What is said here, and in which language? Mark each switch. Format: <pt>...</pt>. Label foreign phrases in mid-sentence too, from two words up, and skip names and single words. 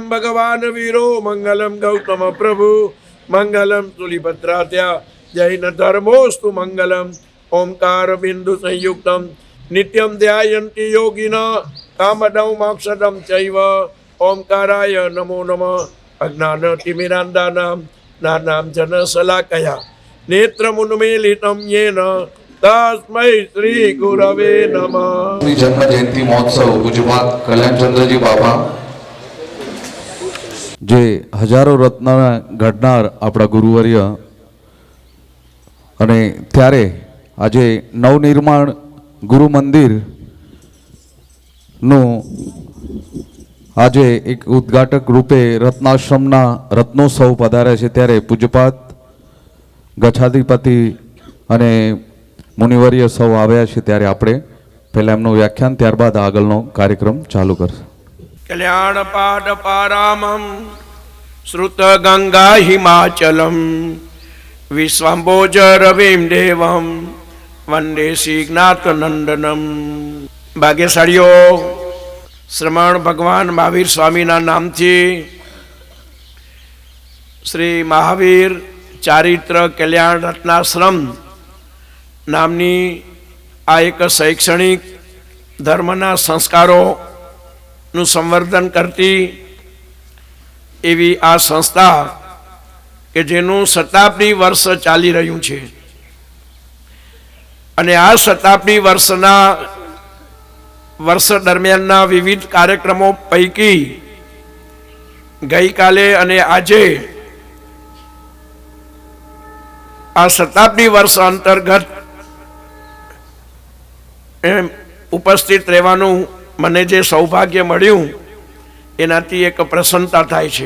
<sa>भगवान वीरो मंगलम गौतम प्रभु मंगलम तुलिपत्रात्या जैन धर्मोस्तु मंगलम ओंकार बिंदु संयुक्तम नित्यं ध्यायन्ति योगिना कामदं मोक्षदं चैव ओंकाराय नमो नमः अज्ञानतिमिरान्धानां ज्ञानां जनशलाकया नेत्रमुन्मीलितं येन तस्मै श्री गुरवे नमः।</sa> <gu>જન્મ જયંતી મહોત્સવ પૂજ્યપાદ કલ્યાણચંદ્રજી બાબા જે હજારો રત્ન ઘડનાર આપણા ગુરુવર્ય અને ત્યારે આજે નવનિર્માણ ગુરુ મંદિરનું આજે એક ઉદ્ઘાટક રૂપે રત્નાશ્રમના રત્નોત્સવ પધારે છે ત્યારે પૂજ્યપાદ ગચ્છાધિપતિ અને મુનિવર્ય સૌ આવ્યા છે ત્યારે આપણે પહેલા એમનું વ્યાખ્યાન ત્યારબાદ આગળનો કાર્યક્રમ ચાલુ કરશે।</gu> <sa>कल्याण पाद पारामं श्रुत गंगा हिमाचलम विश्वम्भोज रविं देवं वंदे श्रीनाथ नंदनम।</sa> <gu>ભાગ્યશાળીઓ શ્રમણ ભગવાન મહાવીર સ્વામીના નામથી શ્રી મહાવીર ચારિત્ર કલ્યાણ રત્નાશ્રમ નામની આ એક શૈક્ષણિક ધર્મના સંસ્કારો નું સંવર્ધન કરતી એવી આ સંસ્થા કે જેનું શતાબ્દી વર્ષ ચાલી રહ્યું છે અને આ શતાબ્દી વર્ષ દરમિયાનના વિવિધ કાર્યક્રમો પૈકી ગઈકાલે અને આજે આ શતાબ્દી વર્ષ અંતર્ગત ઉપસ્થિત રહેવાનું મને જે સૌભાગ્ય મળ્યું એનાથી એક પ્રસન્નતા થાય છે।</gu>